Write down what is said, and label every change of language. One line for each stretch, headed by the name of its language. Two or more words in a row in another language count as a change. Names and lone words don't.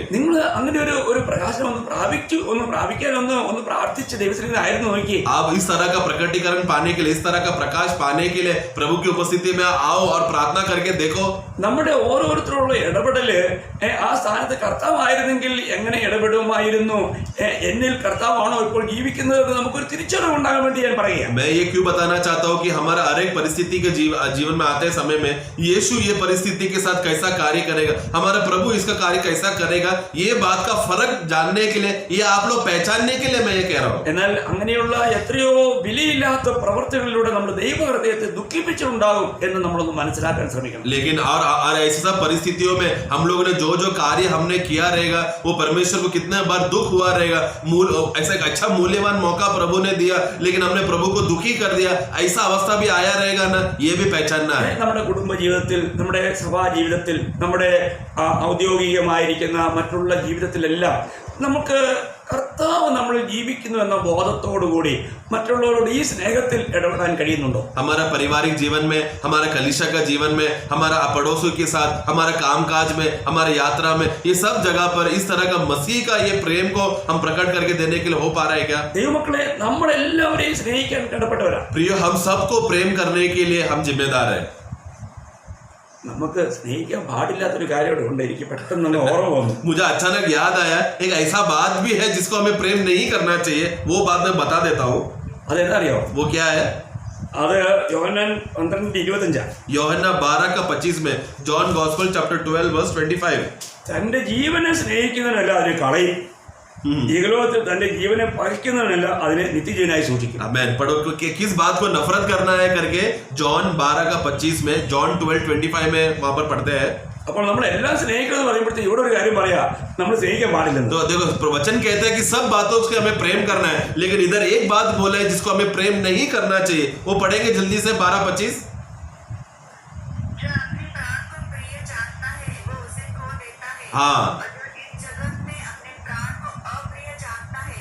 Malayalam: നിങ്ങൾ അങ്ങനെ ഒരു പ്രകാശനം ഒന്ന് പ്രാപിക്കാൻ ഒന്ന് പ്രാർത്ഥിച്ച് ദൈവസന്നിധിയിൽ ആയിരുന്നു നോക്കി.
Hindi: आप इस तरह का प्रकटीकरण पाने के लिए, इस तरह का प्रकाश पाने के लिए प्रभु की उपस्थिति में आओ और प्रार्थना करके देखो।
Malayalam: നമ്മുടെ ഓരോരുത്തരുള്ള ഇടപെടല് ആ സ്ഥാനത്ത് കർത്താവായിരുന്നെങ്കിൽ എങ്ങനെ ഇടപെടുമായിരുന്നു, എന്നിൽ കർത്താവാണോ ഇപ്പോൾ ജീവിക്കുന്നത് നമുക്കൊരു തിരിച്ചറിവ് ഉണ്ടാകാൻ വേണ്ടി ഞാൻ പറയുക.
Hindi: मैं ये क्यों बताना चाहता हूँ कि हमारा हर एक परिस्थिति के जीवन में आते समय में यीशु ये परिस्थिति के साथ कैसा कार्य करेगा, हमारा प्रभु इसका कार्य कैसा करेगा, ये बात का फर्क जानने के लिए, ये आप लोग पहचानने के लिए मैं ये कह रहा हूँ।
Malayalam: എന്നാൽ അങ്ങനെയുള്ള എത്രയോ വിലയില്ലാത്ത പ്രവർത്തികളിലൂടെ നമ്മൾ ദൈവഹൃദയത്തെ ദുഃഖിപ്പിച്ചിട്ടുണ്ടാകും എന്ന് നമ്മളൊന്ന് മനസ്സിലാക്കാൻ ശ്രമിക്കണം.
Hindi: लेकिन और ऐसी सब परिस्थितियों में हम लोगों ने जो कार्य हमने किया रहेगा वो परमेश्वर को कितने बार दुख हुआ रहेगा। ऐसा एक अच्छा मूल्यवान मौका प्रभु ने दिया लेकिन हमने प्रभु को दुखी कर दिया, ऐसा अवस्था भी आया रहेगा ना, ये भी पहचानना है।
Malayalam: നമ്മുടെ കുടുംബ ജീവിതത്തിൽ, നമ്മുടെ സഭാ ജീവിതത്തിൽ, നമ്മുടെ ഔദ്യോഗികമായിരിക്കുന്ന മറ്റുള്ള ജീവിതത്തിലെല്ലാം നമുക്ക് കർത്താവ് നമ്മൾ ജീവിക്കുന്നു എന്ന ബോധത്തോടുകൂടി മറ്റുള്ളവരോട് ഈ സ്നേഹത്തിൽ ഇടപെടാൻ കഴിയുന്നുണ്ടോ?
Hindi: हमारा पारिवारिक जीवन में, हमारा कलीसिया का जीवन में, हमारा पड़ोसियों के साथ, हमारा कामकाज में, हमारे यात्रा में, ये सब जगह पर इस तरह का मसीह का ये प्रेम को हम प्रकट करके देने के लिए हो पा रहा है क्या?
Malayalam: ദൈവമക്കളെ, നമ്മളെല്ലാവരെയും സ്നേഹിക്കാൻ കടപ്പെട്ടവരാ.
Hindi: प्रियो, हम सबको प्रेम करने के लिए हम जिम्मेदार है।
Malayalam: നമുക്ക് സ്നേഹിക്കാൻ പാടില്ലാത്തൊരു കാര്യം ഇവിടെ ഉണ്ട്. എനിക്ക് പെട്ടെന്ന് ഓർമ്മ വന്നു.
Hindi: मुझे अचानक याद आया एक ऐसा बात भी है जिसको हमें प्रेम नहीं करना चाहिए, वो बात मैं बता देता हूँ।
Malayalam: അതെന്താ അറിയോ?
Hindi: वो क्या है?
Malayalam: അത് യോഹന്നാൻ 12:25.
Hindi: യോഹന്നാൻ 12:25 में,
English: John gospel chapter 12 verse 25.
Malayalam: തന്റെ ജീവനെ സ്നേഹിക്കുന്നതിനല്ല അതിനെ കളയും, ഈ ലോകത്തിൽ തന്റെ ജീവനെ പകയ്ക്കുന്നതിനല്ല അതിനെ നിത്യജീവനായി സൂക്ഷിക്കും.
Hindi: आमेन। पढ़ो कि किस बात को नफरत करना है करके जॉन 12:25 में, जॉन 12:25 में वहां पर पढ़ते हैं।
Malayalam: അപ്പോൾ നമ്മൾ എല്ലാം സ്നേഹിക്കുന്നത് പറയുമ്പോഴത്തേക്ക് ഇവിടെ ഒരു കാര്യം പറയാ, നമ്മൾ സ്നേഹിക്കാൻ പാടില്ലെന്ന്.
Hindi: तो देखो वचन कहते हैं कि सब बातों से हमें प्रेम करना है, लेकिन इधर एक बात बोला है जिसको हमें प्रेम नहीं करना चाहिए। वो पढ़ेंगे जल्दी से 12:25। जो अपने प्राण को प्रिय जानता है वो उसे खो देता है। हाँ। और जो इस जगत में अपने प्राण को अप्रिय जानता है